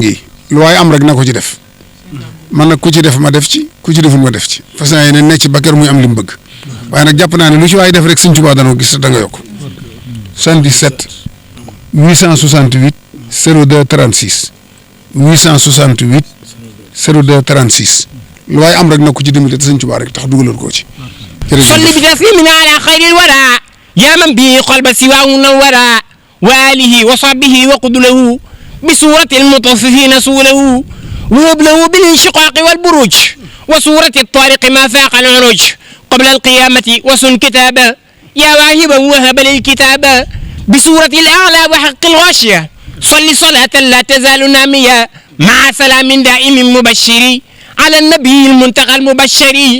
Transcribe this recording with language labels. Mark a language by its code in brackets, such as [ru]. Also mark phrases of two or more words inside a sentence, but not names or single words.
[wo] ngi lu waaye am rek na ko ci def man nag ku ci def ma def ci ku ci deful ma def ci fas yéene ne ci ba kër muy am li mu bëgg waaye nag jàpp naa ne lu ci waay def rek Sëñ Tuubaa dana ko gis da nga yokk 77 868 02 36 868 02 36 lu waay am rek na ko ci dimbali te Sëñ Tuubaa rek tax dugalal koo ci. [ar] صل بتسليم على خير الورى يا من به قلب سواه نورا وآله وصحبه وقد له بسورة المطففين سوله وهب له بالانشقاق والبروج وسورة الطارق ما فاق العروج قبل القيامة وسن كتابا يا واهبا وهب للكتابا بسورة الأعلى وحق الغاشية صل صلاة لا تزال نامية مع سلام دائم مبشر على النبي المنتقى المبشر